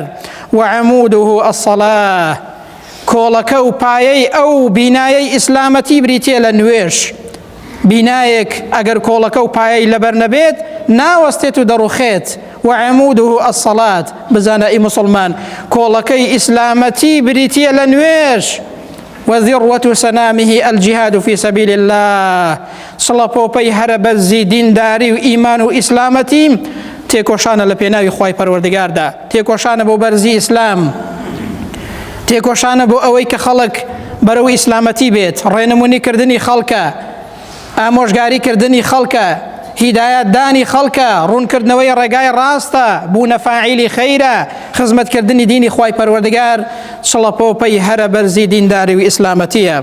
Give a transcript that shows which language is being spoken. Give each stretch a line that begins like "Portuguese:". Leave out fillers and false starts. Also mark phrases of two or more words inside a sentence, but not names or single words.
Arabic: وعەموودهو الصەلاة،
Central Kurdish: کۆڵەکە و پایەی ئەو بینایەی ئیسلامەتی بریتیە لە نوێژ. بینایەک ئەگەر کۆڵەکە و پایەی لەبەر نەبێت ناوەستێت و دەڕوخێت.
Arabic: وعەموودهو الصەلاة،
Central Kurdish: بزانە ئەی موسڵمان کۆڵەکەی ئیسلامەتی بریتیە لە نوێژ.
Arabic: وذروة سنامه الجهاد في سبيل الله،
Central Kurdish: سڵەپۆپەی هەرە بەرزی دینداری و ئیمان و ئیسلامەتی تێکۆشانە لە پێناوی خوای پەروەردگاردا، تێکۆشانە بۆ بەرزی ئیسلام، تێکۆشانە بۆ ئەوەی کە خەڵک بەرەو ئیسلامەتی بێت، ڕێنمونیکردنی خەڵکە، ئامۆژگاریکردنی خەڵکە، هیدایەتدانی خەڵکە، ڕوونکردنەوەی ڕێگای ڕاستە، بوونە فاعیلی خەیرە، خزمەتکردنی دینی خوای پەروەردگار سڵەپۆپەی هەرە بەرزی دینداری و ئیسلامەتیە.